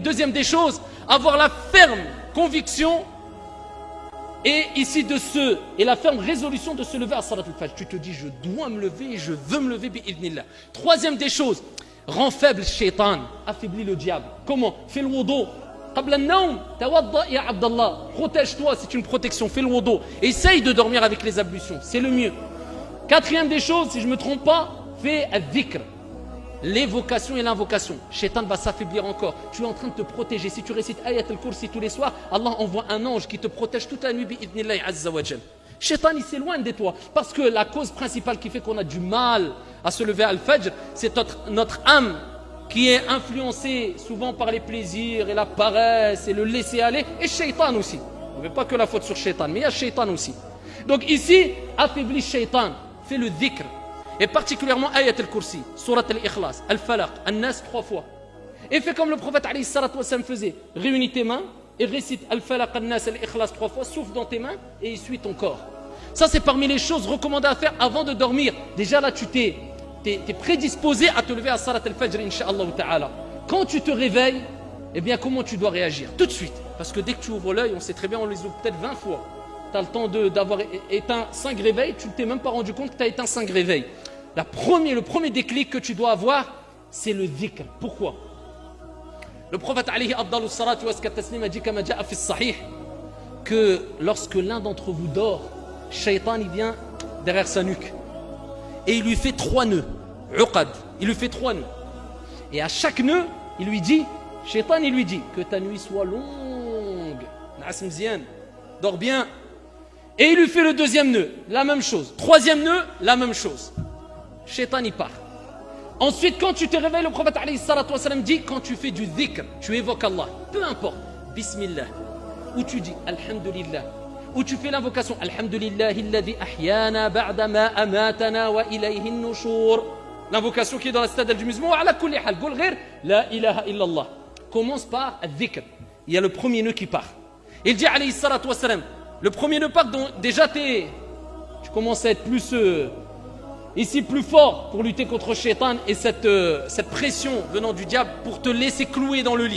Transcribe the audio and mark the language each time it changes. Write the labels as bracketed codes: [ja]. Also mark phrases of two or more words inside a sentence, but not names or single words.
[fr] Deuxième des choses, avoir la ferme conviction et ici et la ferme résolution de se lever à [ar] صلاة الفجر. [fr] Tu te dis, je dois me lever et je veux me lever bi'idhnillah. Troisième des choses, rend faible shaitan, affaiblit le diable. Comment? Fais le wudu. [ar] قبل النوم، توضأ يا عبد الله. [fr] Protège-toi, c'est une protection. Fais le wudu. Essaye de dormir avec les ablutions, c'est le mieux. Quatrième des choses, si je ne me trompe pas, fais al-dhikr. L'évocation et l'invocation. Shaitan va s'affaiblir encore. Tu es en train de te protéger. Si tu récites Ayat al-Kursi tous les soirs, Allah envoie un ange qui te protège toute la nuit [ar] بإذن الله عز وجل. [fr] Shaitan il s'éloigne de toi. Parce que la cause principale qui fait qu'on a du mal à se lever à al-Fajr, c'est notre âme qui est influencée souvent par les plaisirs et la paresse et le laisser aller. Et Shaitan aussi. On ne veut pas que la faute sur Shaitan, mais il y a Shaitan aussi. Donc ici, affaiblis Shaitan. Fais le dhikr. Et particulièrement Ayat al-Kursi, Surat al-Ikhlas, al-Falaq, al-Nas 3 fois. Et fais comme le prophète [ar] عليه الصلاة والسلام [fr] faisait. Réunis tes mains et récite al-Falaq, al-Nas, al-Ikhlas 3 fois, souffle dans tes mains et essuie ton corps. Ça c'est parmi les choses recommandées à faire avant de dormir. Déjà là tu t'es prédisposé à te lever à [ar] صلاة الفجر, إن شاء الله تعالى. [fr] Quand tu te réveilles, eh bien comment tu dois réagir? Tout de suite. Parce que dès que tu ouvres l'œil, on sait très bien, on les ouvre peut-être 20 fois. Tu as le temps d'avoir éteint 5 réveils, tu ne t'es même pas rendu compte que tu as éteint 5 réveils. Le premier déclic que tu dois avoir, c'est le dhikr. Pourquoi? Le prophète [ar] عليه أفضل الصلاة والتسليم [fr] a dit [ar] كما جاء في صحيح [fr] que lorsque l'un d'entre vous dort, Shaitan il vient derrière sa nuque et il lui fait 3 nœuds. Uqad, il lui fait 3 nœuds. Et à chaque nœud, il lui dit, Shaitan il lui dit que ta nuit soit longue. [ar] نعس مزيان, [fr] dors bien. Et il lui fait le deuxième nœud, la même chose. Troisième nœud, la même chose. Shaitan y part. Ensuite, quand tu te réveilles, le prophète [ar] عليه الصلاة والسلام [fr] dit, quand tu fais du dhikr, tu évoques Allah, peu importe, Bismillah, ou tu dis Alhamdulillah, ou tu fais l'invocation [ar] الحمد لله الذي أحيانا بعد ما أماتنا وإليه النشور. [fr] L'invocation qui est dans la citadelle du musulman, [ar] على كل حال، قل غير لا إله إلا الله. [fr] Commence par al-dhikr. Il y a le premier nœud qui part. Il dit [ar] عليه الصلاة والسلام, [fr] le premier nœud part, donc déjà tu commences à être plus ici plus fort pour lutter contre Shaitan et cette pression venant du diable pour te laisser clouer dans le lit.